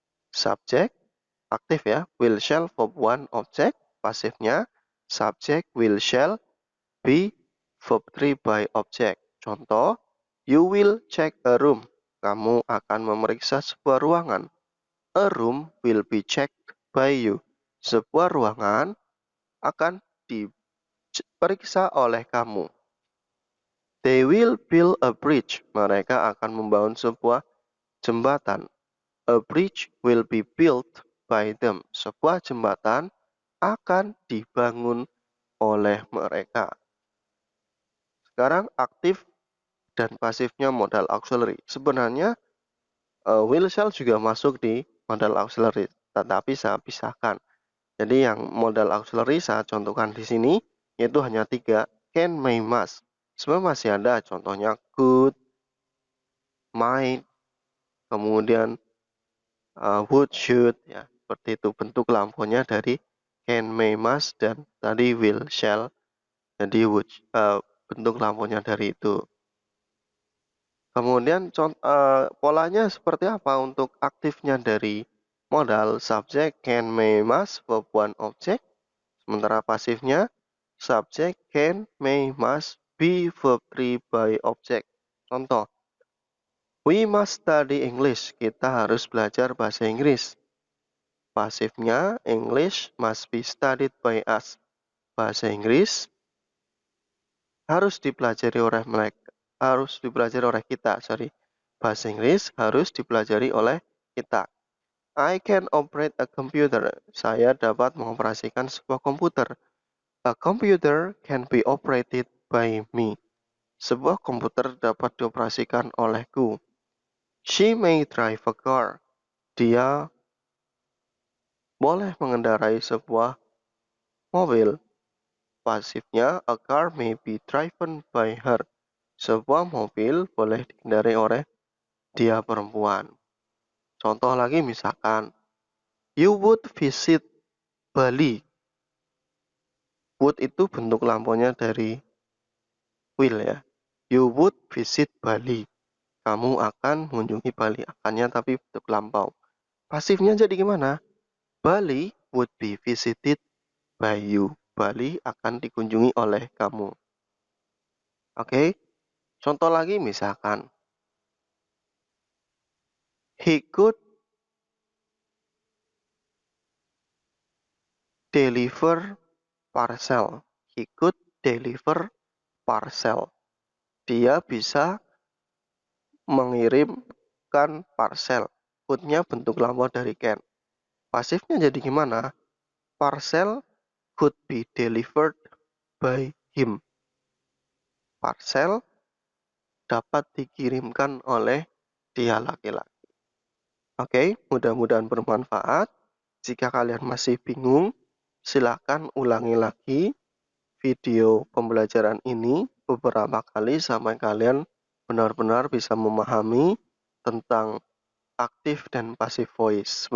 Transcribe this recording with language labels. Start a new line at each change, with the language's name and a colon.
Indonesian: Subject, aktif ya, will shall verb 1 object, pasifnya subject will shall be verb 3 by object. Contoh,
English: you will check a room.
Indonesian: Kamu akan memeriksa sebuah ruangan.
English: A room will be checked by you.
Indonesian: Sebuah ruangan akan diperiksa oleh kamu.
English: They will build a bridge.
Indonesian: Mereka akan membangun sebuah jembatan.
English: A bridge will be built by them.
Indonesian: Sebuah jembatan akan dibangun oleh mereka. Sekarang aktif dan pasifnya modal auxiliary. Sebenarnya will shall juga masuk di modal auxiliary, tetapi saya pisahkan. Jadi yang modal auxiliary saya contohkan di sini yaitu hanya 3, can, may, must. Sebenarnya masih ada contohnya could, might, kemudian would, should, ya seperti itu bentuk lampunya dari can, may, must dan tadi will, shall. Jadi would, bentuk lampunya dari itu. Kemudian polanya seperti apa untuk aktifnya dari modal subject can, may, must, verb 1 object. Sementara pasifnya subject can, may, must, be verb 3 by object.
English: Contoh, we must study English.
Indonesian: Kita harus belajar bahasa Inggris.
English: Pasifnya English must be studied by us.
Indonesian: Bahasa Inggris harus dipelajari oleh kita. Bahasa Inggris harus dipelajari oleh kita.
English: I can operate a computer.
Indonesian: Saya dapat mengoperasikan sebuah komputer.
English: A computer can be operated by me.
Indonesian: Sebuah komputer dapat dioperasikan olehku.
English: She may drive a car.
Indonesian: Dia boleh mengendarai sebuah mobil.
English: Pasifnya, a car may be driven by her.
Indonesian: Sebuah mobil boleh dikendarai oleh dia perempuan. Contoh lagi misalkan,
English: you would visit Bali.
Indonesian: Would itu bentuk lampunya dari will ya.
English: You would visit Bali.
Indonesian: Kamu akan mengunjungi Bali. Akannya tapi bentuk lampau. Pasifnya jadi gimana?
English: Bali would be visited by you.
Indonesian: Bali akan dikunjungi oleh kamu.
English: Oke.
Indonesian: Contoh lagi misalkan,
English: he could deliver parcel. He could deliver parcel.
Indonesian: Dia bisa mengirimkan parcel. Could-nya bentuk lampau dari can. Pasifnya jadi gimana?
English: Parcel could be delivered by him.
Indonesian: Parcel dapat dikirimkan oleh dia laki-laki. Oke, mudah-mudahan bermanfaat. Jika kalian masih bingung, silakan ulangi lagi video pembelajaran ini beberapa kali sampai kalian benar-benar bisa memahami tentang aktif dan passive voice.